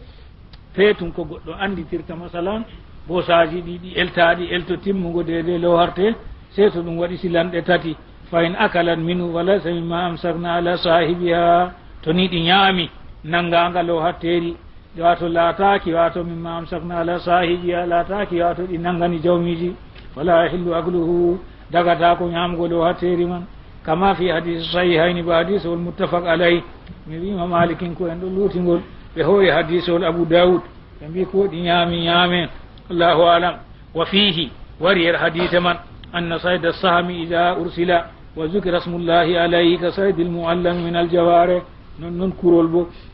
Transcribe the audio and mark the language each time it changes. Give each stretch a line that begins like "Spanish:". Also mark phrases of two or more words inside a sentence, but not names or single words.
Fula: feetum ko goɗɗo anditirta masalan bosaji ɗi eltaɗi elto timmugo dede lo harte sey to ɗum waɗi silanɗe tati
Arabic: فإن أكلت منه وليس مما أمسكن على
Fula: sahibiha to ni ɗi ñaami nangaga lo hatteri wato laataki wato
Arabic: مما أمسكن على صاحبها
Fula: laataki wato ɗi nangani jawmiji
Arabic: ولا يحل أكله
Fula: dagata ko ñamgo lo hatteri man
Arabic: كما في
Fula: hadise sahihayni ba hadise wol
Arabic: متفق عليه
Fula: mi wima malikin ko en ɗo luutingol ɓe hooyi hadise wol abou daoud ɓe mbi ko ɗi ñaame
Arabic: الله أعلم وفيه
Fula: wari er hadise man
Arabic: أن صيد السهم إذا أرسل وذكر اسم الله عليه كصيد المعلم من الجوارح
Fula: non kurol bo